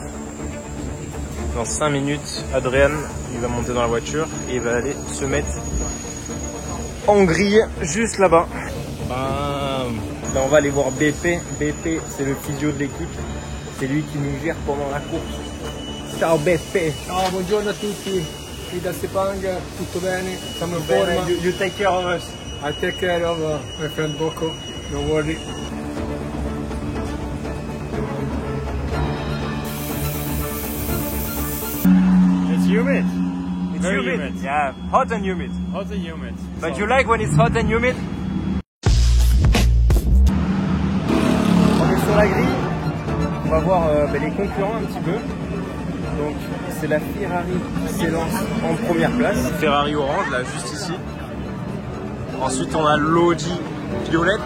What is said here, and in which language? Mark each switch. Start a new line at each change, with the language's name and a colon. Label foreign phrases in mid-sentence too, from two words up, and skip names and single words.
French: Dans 5 minutes, Adrien, il va monter dans la voiture et il va aller se mettre en grille juste là-bas. Là, on va aller voir BP. BP, c'est le physio de l'équipe. C'est lui qui nous gère pendant la course. Ciao BP.
Italian: Ciao, buongiorno a tutti. Qui da Sepang, tutto bene? Siamo in forma.
English: You take care of us. I take care of my friend Bocco. Don't worry. It's humid. It's Very humid. humid. Yeah, hot and humid. Hot and humid. But you like when it's hot and humid?
French: On est sur la grille. On va voir les concurrents un petit peu. Donc c'est la Ferrari qui s'élance en première place. Ferrari orange, là, juste ici. Ensuite, on a l'Audi violette.